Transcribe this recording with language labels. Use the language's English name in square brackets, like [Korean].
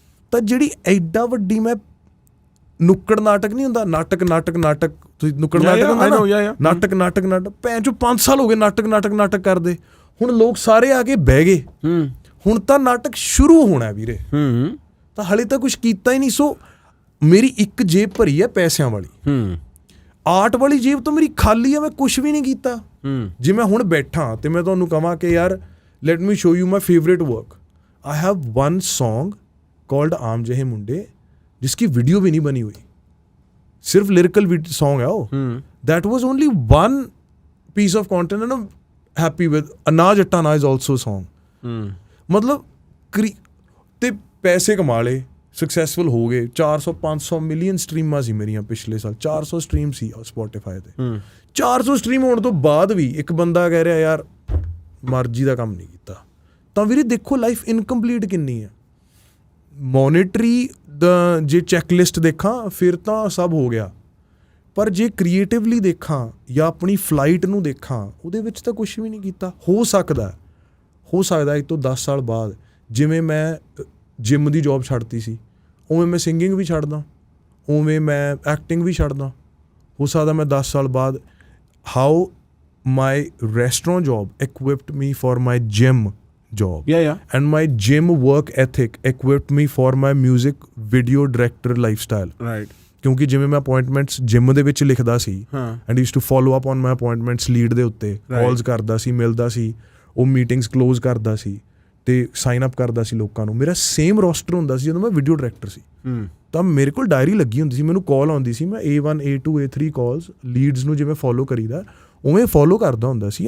[Punjabi] ਤਾਂ ਜਿਹੜੀ ਐਡਾ ਵੱਡੀ ਮੈਂ ਨੁੱਕੜ ਨਾਟਕ ਨਹੀਂ ਹੁੰਦਾ, ਨਾਟਕ ਤੁਸੀਂ ਨੁੱਕੜ ਨਾਟਕ ਹੁੰਦਾ ਨਾ, ਨਾਟਕ ਭੈਣ ਚੋਂ 5 ਸਾਲ ਹੋ ਗਏ ਨਾਟਕ ਕਰਦੇ। ਹੁਣ ਲੋਕ ਸਾਰੇ ਆ ਕੇ ਬਹਿ ਗਏ, ਹੁਣ ਤਾਂ ਨਾਟਕ ਸ਼ੁਰੂ ਹੋਣਾ ਵੀਰੇ, ਤਾਂ ਹਲੇ ਤਾਂ ਕੁਝ ਕੀਤਾ ਹੀ ਨਹੀਂ। ਸੋ ਮੇਰੀ ਇੱਕ ਜੇਬ ਭਰੀ ਹੈ ਪੈਸਿਆਂ ਵਾਲੀ, ਆਰਟ ਵਾਲੀ ਜੇਬ ਤਾਂ ਮੇਰੀ ਖਾਲੀ ਹੈ, ਮੈਂ ਕੁਝ ਵੀ ਨਹੀਂ ਕੀਤਾ। ਜੇ ਮੈਂ ਹੁਣ ਬੈਠਾ ਤੇ ਮੈਂ ਤੁਹਾਨੂੰ ਕਹਾਂ ਕਿ ਯਾਰ [English] let me show you my favourite work, I have one song called Aam Jahe Munde [Hindi] जिसकी वीडियो भी नहीं बनी हुई, सिर्फ लिरिकल सॉन्ग है वो। [English] That was only one piece of content and I am happy with अनाज अट्टाना is also song. [Punjabi] मतलब ਤੇ ਪੈਸੇ ਕਮਾ ਲਏ, ਸਕਸੈਸਫੁਲ ਹੋ ਗਏ, 400-500 ਮਿਲੀਅਨ ਸਟਰੀਮਾਂ ਸੀ ਮੇਰੀਆਂ ਪਿਛਲੇ ਸਾਲ, 400 ਸਟਰੀਮ ਸੀ ਸਪੋਟੀਫਾਈ ਤੇ। 400 ਸਟਰੀਮ ਹੋਣ ਤੋਂ ਬਾਅਦ ਵੀ ਇੱਕ ਬੰਦਾ ਕਹਿ ਰਿਹਾ ਯਾਰ ਮਰਜ਼ੀ ਦਾ ਕੰਮ ਨਹੀਂ ਕੀਤਾ, ਤਾਂ ਵੀਰੇ ਦੇਖੋ ਲਾਈਫ ਇਨਕੰਪਲੀਟ ਕਿੰਨੀ ਹੈ। ਮੋਨਿਟਰੀ ਜੇ ਚੈੱਕਲਿਸਟ ਦੇਖਾਂ ਫਿਰ ਤਾਂ ਸਭ ਹੋ ਗਿਆ, ਪਰ ਜੇ ਕ੍ਰੀਏਟਿਵਲੀ ਦੇਖਾਂ ਜਾਂ ਆਪਣੀ ਫਲਾਈਟ ਨੂੰ ਦੇਖਾਂ, ਉਹਦੇ ਵਿੱਚ ਤਾਂ ਕੁਛ ਵੀ ਨਹੀਂ ਕੀਤਾ। ਹੋ ਸਕਦਾ ਅੱਜ ਤੋਂ 10 ਸਾਲ ਬਾਅਦ ਜਿਵੇਂ ਮੈਂ ਜਿਮ ਦੀ ਜੋਬ ਛੱਡਤੀ ਸੀ, ਉਵੇਂ ਮੈਂ ਸਿੰਗਿੰਗ ਵੀ ਛੱਡਦਾ, ਉਵੇਂ ਮੈਂ ਐਕਟਿੰਗ ਵੀ ਛੱਡਦਾ। ਹੋ ਸਕਦਾ ਮੈਂ 10 ਸਾਲ ਬਾਅਦ [English] How my restaurant job equipped me for my gym job, and my gym work ethic equipped me for my music video director lifestyle, right? [Punjabi] ਕਿਉਂਕਿ ਜਿਵੇਂ ਮੈਂ ਅਪੁਆਇੰਟਮੈਂਟਸ ਜਿਮ ਦੇ ਵਿੱਚ ਲਿਖਦਾ ਸੀ [English] and use to follow up on my appointments lead [Punjabi] ਦੇ ਉੱਤੇ, ਕਾਲਸ ਕਰਦਾ ਸੀ, ਮਿਲਦਾ ਸੀ, ਉਹ ਮੀਟਿੰਗਸ ਕਲੋਜ਼ ਕਰਦਾ ਸੀ ਤੇ ਸਾਈਨ ਅਪ ਕਰਦਾ ਸੀ ਲੋਕਾਂ ਨੂੰ। ਮੇਰਾ ਸੇਮ ਰੋਸਟਰ ਹੁੰਦਾ ਸੀ ਜਦੋਂ ਮੈਂ ਵੀਡੀਓ ਡਾਇਰੈਕਟਰ ਸੀ, ਤਾਂ ਮੇਰੇ ਕੋਲ ਡਾਇਰੀ ਲੱਗੀ ਹੁੰਦੀ ਸੀ, ਮੈਨੂੰ ਕਾਲ ਆਉਂਦੀ ਸੀ, ਮੈਂ A1 A2 A3 ਕਾਲਸ ਲੀਡਸ ਨੂੰ ਜਿਵੇਂ ਫੋਲੋ ਕਰੀਦਾ ਉਵੇਂ ਫੋਲੋ ਕਰਦਾ ਹੁੰਦਾ ਸੀ।